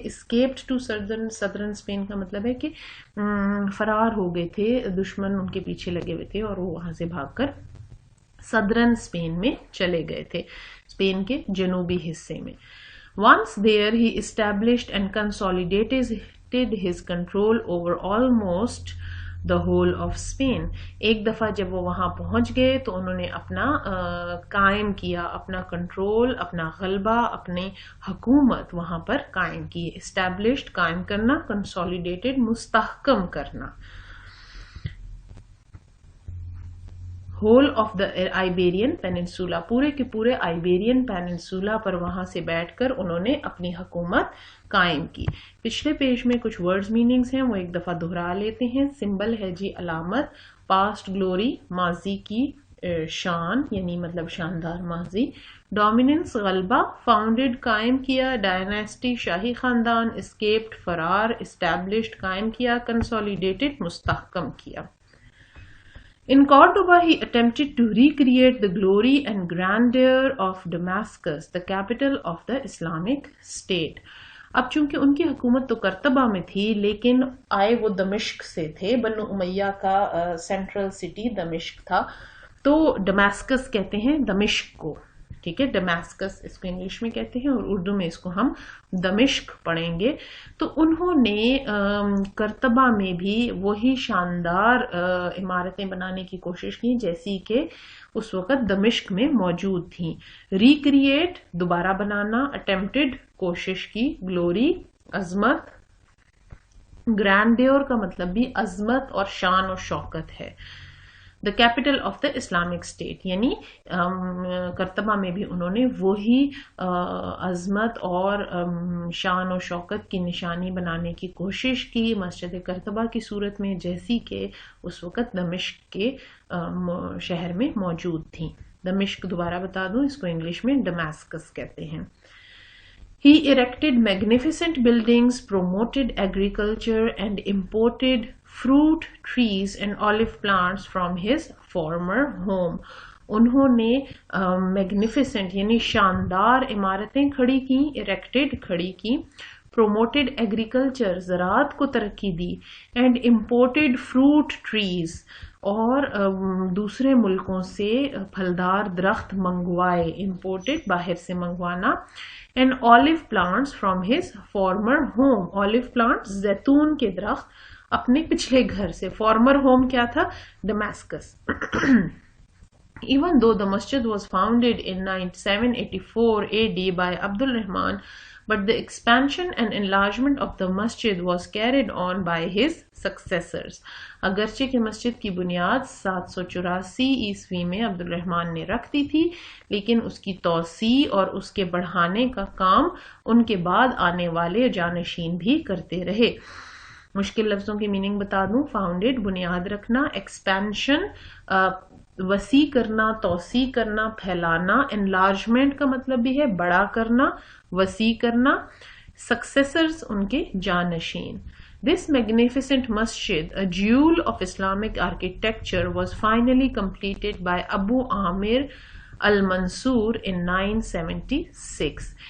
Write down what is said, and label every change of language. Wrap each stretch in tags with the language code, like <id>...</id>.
<en>escaped to southern Spain</en> <ur>کا مطلب ہے کہ فرار ہو گئے تھے، دشمن ان کے پیچھے لگے ہوئے تھے اور وہ وہاں سے بھاگ کر صدرن اسپین میں چلے گئے تھے، اسپین کے جنوبی حصے میں.</ur> <en>Once there he established and consolidated his control over almost the whole of Spain.</en> <ur>ایک دفعہ جب وہ وہاں پہنچ گئے تو انہوں نے اپنا قائم کیا، اپنا کنٹرول، اپنا غلبہ، اپنی حکومت وہاں پر قائم کی. established قائم کرنا، consolidated مستحکم کرنا.</ur> <en>whole of the Iberian peninsula,</en> <ur>پورے کے پورے آئیبیرین پیننسولا پر وہاں سے بیٹھ کر انہوں نے اپنی حکومت قائم کی. پچھلے پیج میں کچھ ورڈز میننگز ہیں وہ ایک دفعہ دہرا لیتے ہیں. سمبل ہے جی علامت، پاسٹ گلوری ماضی کی شان یعنی مطلب شاندار ماضی، ڈومیننس غلبہ، فاؤنڈیڈ قائم کیا، ڈائنیسٹی شاہی خاندان، اسکیپڈ فرار، اسٹیبلشڈ قائم کیا، کنسولیڈیٹڈ مستحکم کیا.</ur> <en>In Cordoba, he attempted to recreate the glory and grandeur of Damascus, the capital of the Islamic State.</en> <ur>اب چونکہ ان کی حکومت تو کرتبہ میں تھی لیکن آئے وہ دمشق سے تھے، بنو امیہ کا سینٹرل سٹی دمشق تھا، تو ڈماسکس کہتے ہیں دمشق کو. ٹھیک ہے. ڈمیسکس اس کو انگلش میں کہتے ہیں اور اردو میں اس کو ہم دمشق پڑھیں گے. تو انہوں نے کرتبہ میں بھی وہی شاندار عمارتیں بنانے کی کوشش کی جیسی کہ اس وقت دمشق میں موجود تھیں. ریکریٹ دوبارہ بنانا، اٹیمپٹڈ کوشش کی، گلوری عظمت، گرینڈیور کا مطلب بھی عظمت اور شان و شوکت ہے.</ur> <en>the capital of the Islamic state,</en> <ur>یعنی کرتبہ میں بھی انہوں نے وہی عظمت اور شان و شوکت کی نشانی بنانے کی کوشش کی مسجد کرتبہ کی صورت میں جیسی کہ اس وقت دمشق کے شہر میں موجود تھیں. دمشق دوبارہ بتا دوں، اس کو انگلش میں ڈمیسکس کہتے ہیں.</ur> <en>He erected magnificent buildings, promoted agriculture, and imported fruit trees and olive plants from his former home.</en> <ur>انہوں نے میگنیفیسنٹ یعنی شاندار عمارتیں کھڑی کی، erected کھڑی کی،</ur> <en>promoted agriculture</en> <ur>زراعت کو ترقی دی،</ur> <en>and imported fruit trees</en> <ur>اور دوسرے ملکوں سے پھلدار درخت منگوائے، امپورٹڈ باہر سے منگوانا،</ur> <en>And olive plants from his farmer home.</en> <ur>Olive plant زیتون کے درخت اپنے پچھلے گھر سے. فارمر ہوم کیا تھا؟ ڈمیسکس.</ur> <en>Even though the masjid was founded in 784 AD by Abdul Rahman, but the expansion and enlargement of the masjid was carried on by his successors.</en> <ur>اگرچہ کہ مسجد کی بنیاد 784 عیسوی میں عبد الرحمن نے رکھ دی تھی، لیکن اس کی توسیع اور اس کے بڑھانے کا کام ان کے بعد آنے والے جانشین بھی کرتے رہے. مشکل لفظوں کی میننگ بتا دوں. فاؤنڈیڈ بنیاد رکھنا، ایکسپینشن وسیع کرنا، توسیع کرنا، پھیلانا. انلارجمنٹ کا مطلب بھی ہے بڑا کرنا، وسیع کرنا. سکسیسرز ان کے جانشین.</ur> <en>This magnificent masjid, a jewel of Islamic architecture, was finally completed by Abu Amir al-Mansur in 976.</en>